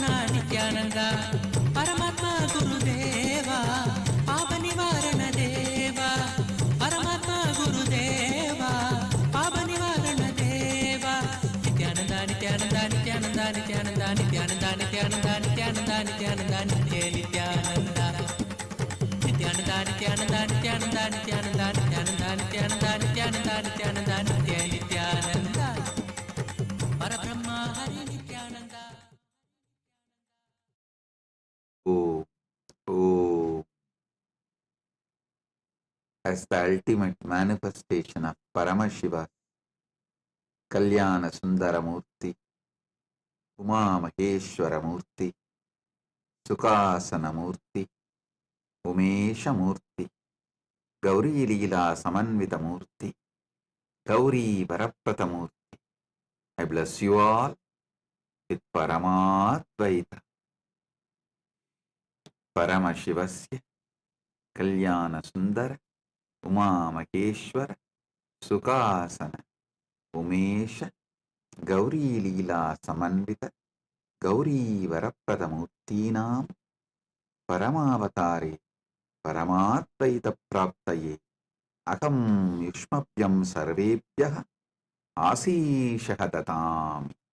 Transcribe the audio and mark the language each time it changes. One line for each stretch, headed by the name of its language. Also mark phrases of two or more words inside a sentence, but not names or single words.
Sanskrit: नित्यानन्द परमात्म गुरुदेव पाप निवारण देव परमात्म गुरुदेव पाप निवारण देव नित्यानन्द नित्यानन्द नित्यानन्द नित्यानन्द नित्यानन्द नित्यानन्द नित्यानन्द नित्यानन्द नित्य नित्यानन्द Nityananda, Nityananda, Nityananda, Nityananda, Nityananda, Nityananda, Nityananda, Nityananda, Nitya Nityananda. Parabrahma Hari Nityananda.
English: Oh, oh, as the ultimate manifestation of Paramashiva, Kalyana Sundara Murthy, Uma Maheshwara Murthy, Sukasana Murthy, Umesha Murthy, Gauri Leela Samanvita Murthy, Gauri Varaprata Murthy. I bless you all with Paramadvaita,
Sanskrit: परमशिवस्य कल्याण सुन्दर उमा महेश्वर सुखासन उमेश गौरी लीला समन्वित गौरी वरप्रत मूर्तीनाम् परमावतारे, परमात्मैतप्राप्तये अहं युष्मभ्यं सर्वेभ्यः आशीषः ददामि।